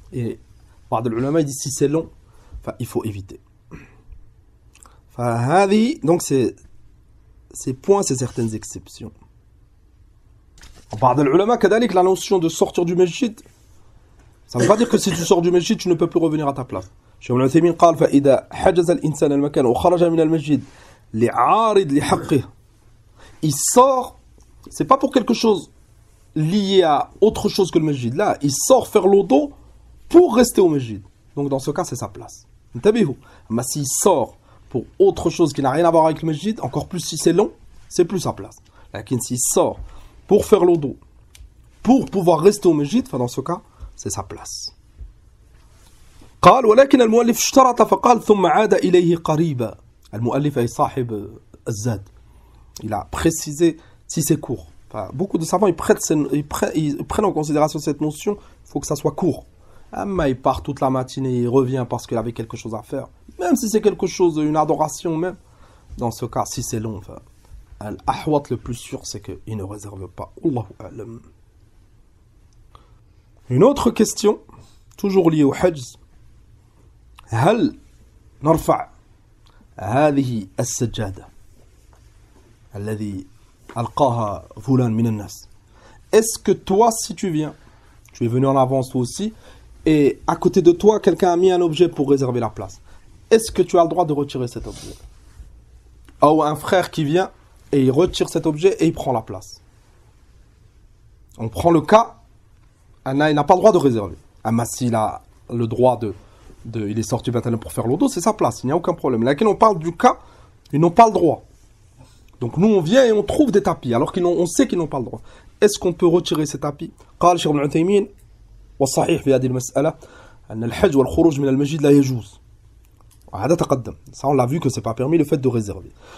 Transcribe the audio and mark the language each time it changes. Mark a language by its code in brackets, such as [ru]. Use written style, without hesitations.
[fr] Et par de l'ulama il dit si c'est long, enfin, il faut éviter. Enfin, donc ces points, c'est certaines exceptions. Par de l'ulama kadalik, la notion de sortir du masjid, ça ne veut pas dire que si tu sors du masjid, tu ne peux plus revenir à ta place. [ar] Cheikh Ibn Uthaymin قال فإذا حجز الإنسان المكان وخرج من المسجد لعارض لحقه. [fr] Il sort, c'est pas pour quelque chose lié à autre chose que le masjid. Là, il sort faire l'odo pour rester au masjid. Donc dans ce cas, c'est sa place. Mais s'il sort pour autre chose qui n'a rien à voir avec le masjid, encore plus si c'est long, c'est plus sa place. Lakin s'il sort pour faire l'odo, pour pouvoir rester au masjid, enfin dans ce cas, c'est sa place. [ar] قال ولكن المؤلف اشترط فقال ثم عاد إليه قريبا. المؤلف أي صاحب الزاد. [fr] Il a précisé si c'est court. Enfin, beaucoup de savants ils prennent en considération cette notion. Il faut que ça soit court. Mais il part toute la matinée, il revient parce qu'il avait quelque chose à faire. Même si c'est quelque chose, une adoration même. Dans ce cas, si c'est long, enfin, l'ahwat le plus sûr, c'est qu'il ne réserve pas. [ar] Allahu a'lam. [fr] Une autre question, toujours liée au hajj. [ar] هل نرفع هذه السجادة الذي ألقاها فلان من الناس. [fr] Est-ce que toi, si tu viens, tu es venu en avance toi aussi, et à côté de toi, quelqu'un a mis un objet pour réserver la place, est-ce que tu as le droit de retirer cet objet? Ou un frère qui vient et il retire cet objet et il prend la place. On prend le cas, il n'a pas le droit de réserver. Mais s'il a le droit il est sorti maintenant pour faire l'odo, c'est sa place, il n'y a aucun problème. Là, on parle du cas, ils n'ont pas le droit. Donc nous, on vient et on trouve des tapis, alors on sait qu'ils n'ont pas le droit. Est-ce qu'on peut retirer ces tapis? [ar] قال شيخ ابن عثيمين والصحيح في هذه المسألة أن الحج والخروج من المسجد لا يجوز. وهذا تقدم. [fr] Ça, on l'a vu que c'est pas permis le fait de réserver.